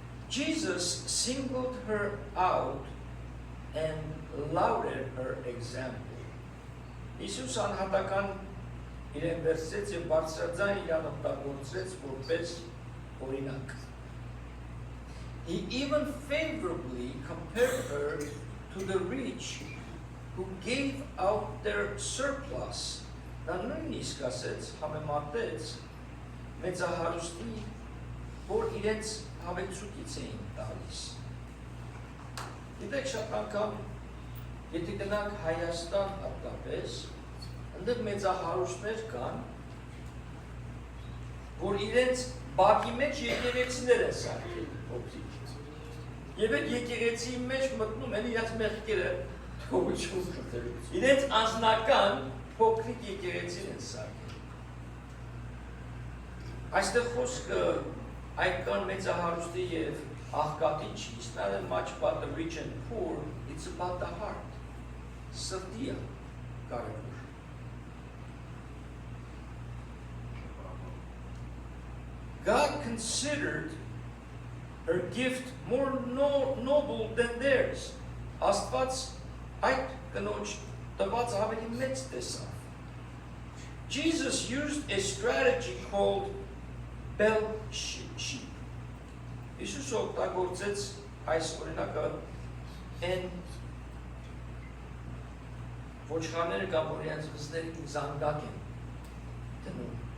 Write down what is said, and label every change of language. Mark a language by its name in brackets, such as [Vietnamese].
[English] Jesus singled her out and lauded her example. [Armenian] Jesus անհատական իրեն վերցրեց եւ բարձրաձայն իրան օգտագործեց որպես օրինակ. [English] He even favorably compared her to the rich who gave out their surplus. [Armenian] Նա նույնիսկ ասեց, համեմատեց մեծահարուստի, որ իրենց հավելցուկից էին տալիս։ Գիտեք, շատ անգամ, եթե գնանք Հայաստան հատկապես, այնտեղ մեծահարուստներ կան, որ իրենց բակի մեջ եկեղեցիներ են սարքել, օգտիկ։ Եվ այդ եկեղեցի մեջ մտնում են իրաց մեղքերը թողություն խնդրելու։ Իրենց անձնական փոքրիկ եկեղեցին են սարքել։ Այստեղ խոսքը այդքան մեծահարուստի եւ աղքատի չի, [English] it's not much about the rich and poor, it's about the heart. [Armenian] Սրտի է կարևոր։ [English] God considered her gift more noble than theirs. [Armenian] Աստված այդ կնոջ տված ավելի մեծ տեսավ. [English] Jesus used a strategy called bell-sheep. [Armenian] Իսուս օգտագործեց այս օրինակը են ոչխարները կամ օրինակ վզների զանգակ են դնում.